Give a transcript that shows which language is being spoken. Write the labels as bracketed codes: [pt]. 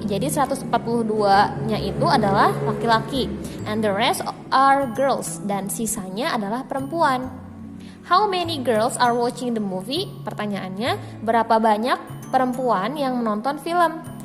[id] Jadi 142-nya itu adalah laki-laki. [en] And the rest are girls, [id] dan sisanya adalah perempuan. [en] How many girls are watching the movie? [id] Pertanyaannya, berapa banyak perempuan yang menonton film?